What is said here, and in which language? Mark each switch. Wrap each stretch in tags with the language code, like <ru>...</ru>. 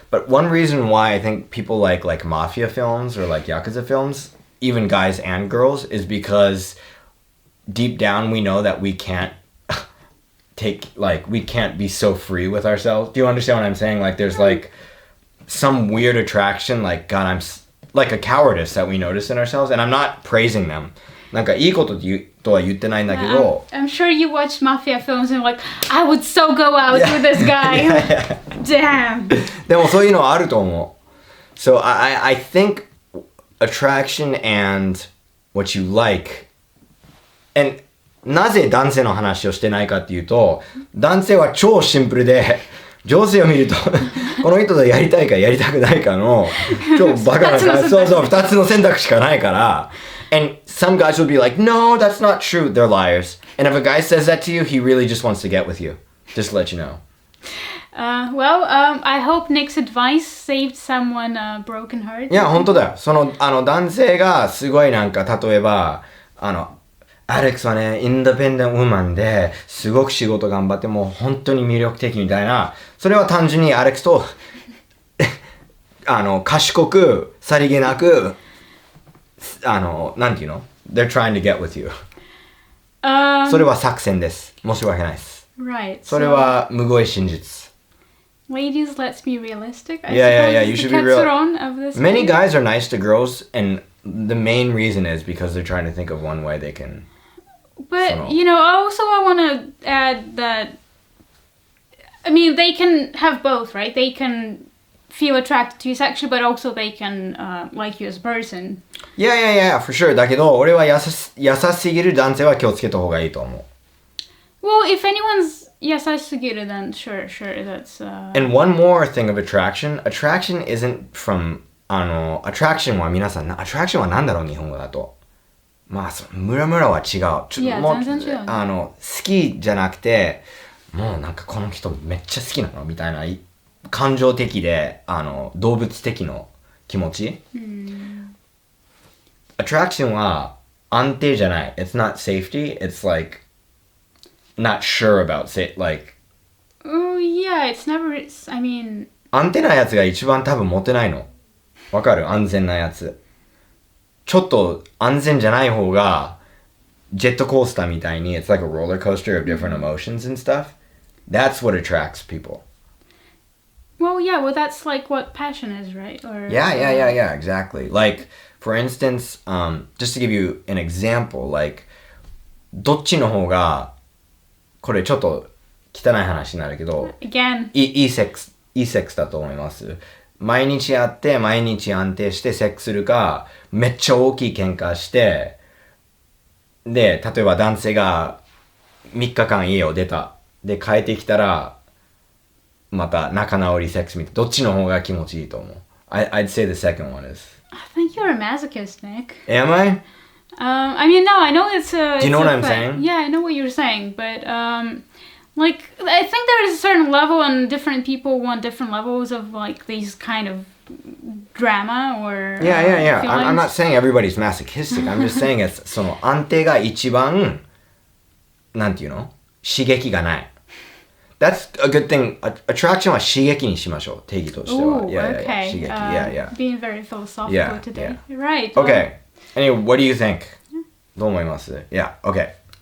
<en>But one reason why I think people like mafia films or like Yakuza films, even guys and girls, is because deep down we know that we can't we can't be so free with ourselves. Do you understand what I'm saying? Like there's like some weird attraction, like, God, I'm like a cowardice that we notice in ourselves, and I'm not praising them.</en> <ja>なんかいいこととは言ってないんだけど、</ja> <en>I'm sure you watch mafia films and you're like, I would so go out with this guy. Damn.</en> <ja>でもそういうのはあると思う。</ja> <en>So I think attraction and what you like, and</en> <ja>なぜ男性の話をしてないかっていうと、男性は超シンプルで、女性を見るとこの人とやりたいかやりたくないかの超バカなそうそう2つの選択しかないから。</ja> <en>And some guys will be like, no, that's not true. They're liars. And if a guy says that to you, he really just wants to get with you. Just to let you know. I hope Nick's advice saved someone a broken heart.</en> <ja>いや、本当だよ。その、男性がすごいなんか、例えば、アレックスはね、インディペンデントウーマンで、すごく仕事頑張って、もう本当に魅力的みたいな、それは単純にアレックスと、賢く、さりげなく、なんていうの ?</ja> <en>They're trying to get with you.</en> <ja>それは作戦です。申し訳ないです。</ja> <en>Right.</en> <ja>それはむごい真実。</ja> <en>Ladies, let's be realistic. Yeah. You should be real. Of this Many guys are nice to girls, and the main reason is because they're trying to think of one way they can. But, I want to add that, I mean, they can have both, right? They can feel attracted to you sexually, but also they can like you as a person. Yeah, for sure.</en> <ja>だけど、俺は優しすぎる男性は気をつけた方がいいと思う。</ja> <en>Well, if anyone's yasashigiru, then sure, that's... And one more thing of attraction. Attraction isn't from...</en> <ja>attraction は皆さん、attraction は何だろう日本語だと。まあ、ムラムラは違う。いや、全然違う、好きじゃなくて、もうなんかこの人めっちゃ好きなのみたいな、感情的で、動物的の気持ち。 Attraction は安定じゃない。</ja> <en>It's not safety. It's like not sure about like. Oh yeah, it's never. I mean.</en> <ja>安定なやつが一番多分モテないの。わかる？安全なやつ。ちょっと安全じゃない方がジェットコースターみたいに</ja> <en>It's like a roller coaster of different emotions and stuff. That's what attracts people. Well, that's like what passion is, right? Or Yeah, exactly. Like, for instance, just to give you an example, like,</en> <ja>どっちの方が、これちょっと汚い話になるけど、</ja> <en>Again.</en> <ja>いいセックスだと思います。毎日会って、毎日安定してセックスするか、めっちゃ大きい喧嘩して、で、例えば男性が3日間家を出た。で、帰ってきたら、また仲直りセックスみたいな。どっちの方が気持ちいいと思う？</ja> <en>I'd say the second one is. I think you're a masochist, Nick. Am I? I mean, no, I know it's a... Do you know what I'm saying? Yeah, I know what you're saying, but, like, I think there is a certain level and different people want different levels of, like, these kind of drama or... Yeah. I'm not saying everybody's masochistic. I'm just saying it's,</en> <ja>その安定が一番、なんていうの？刺激がない。</ja> <en>That's a good thing.</en> <ja>Attraction は刺激にしましょう。定義としては。</ja> <en>Ooh, okay.</en> <ja>刺激。</ja> <en>Yeah. Being very philosophical today. Right. Okay. Anyway, what do you think?</en> <ja>どう思います？</ja> <en>Yeah, okay.</en>